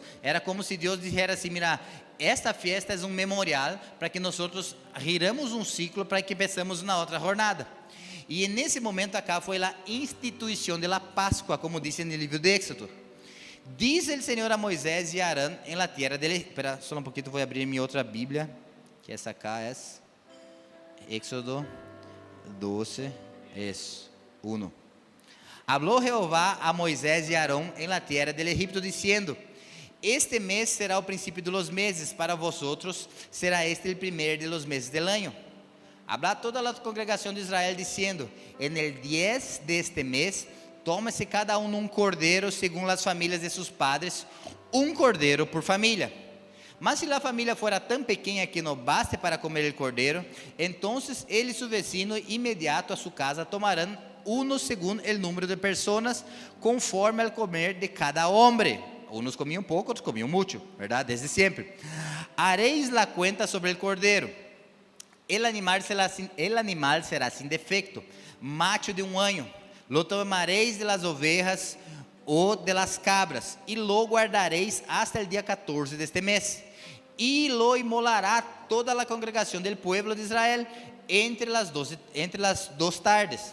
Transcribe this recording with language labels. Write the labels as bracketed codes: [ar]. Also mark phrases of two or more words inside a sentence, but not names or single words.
[pt] Era como se Deus dissesse assim: mira, esta festa é um memorial para que nós giramos um ciclo para que pensemos na outra jornada. E nesse momento acá foi a instituição da Páscoa, como diz no livro de Éxodo. Diz o Senhor a Moisés e a Arão em [es] la tierra [pt] dele. Espera só um pouquinho, vou abrir minha outra Bíblia, que essa cá é Éxodo 12, 1. [es] Habló Jehová a Moisés [pt] e a Arão em [es] la tierra del Egipto, [pt] dizendo: este mês será o princípio de [es] los meses, para vosotros será este el primer de los meses del año. [pt] Habla toda a congregação de Israel, dizendo: [es] en el [pt] 10 de este mês, tome-se cada um cordeiro, segundo as famílias de seus padres, um cordeiro por família. Mas se a família fora tão pequena que não baste para comer o cordeiro, então ele e seu vecino imediato a sua casa tomarão uno segundo o número de pessoas, conforme ao comer de cada homem. Uns comiam pouco, outros comiam muito, verdade? Desde sempre. [es] Hareis la cuenta [pt] sobre o cordeiro. [es] El animal será sin defecto, macho de un año. Lo tomaréis de las ovejas o de las cabras, y lo guardaréis hasta el día 14 de este mes. Y lo inmolará toda la congregación del pueblo de Israel entre las dos tardes.